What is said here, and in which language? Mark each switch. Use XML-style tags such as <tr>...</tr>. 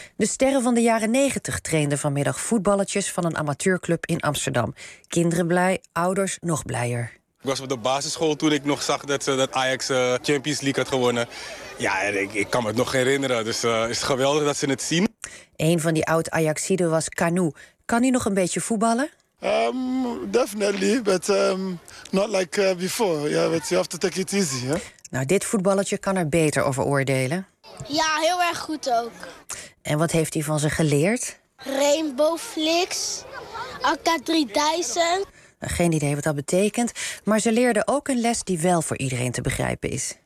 <nl>De sterren van de jaren 90 trainden vanmiddag voetballetjes van een amateurclub in Amsterdam. Kinderen blij, ouders nog blijer. Ik was op de basisschool toen ik nog zag dat Ajax Champions League had gewonnen. Ja, ik kan me het nog herinneren. Dus is het geweldig dat ze het zien. Een van die oud-Ajaxiden was Kanu. Kan hij nog een beetje voetballen?</nl> <en>Definitely, but not like before. Yeah, but you have to take it easy. Yeah?</en> <nl>Nou, dit voetballertje kan er beter over oordelen. Ja, heel erg goed ook. En wat heeft hij van ze geleerd?</nl> <en>Rainbow Flix, AK3000.</en> <nl>Geen idee wat dat betekent, maar ze leerden ook een les die wel voor iedereen te begrijpen is.</nl>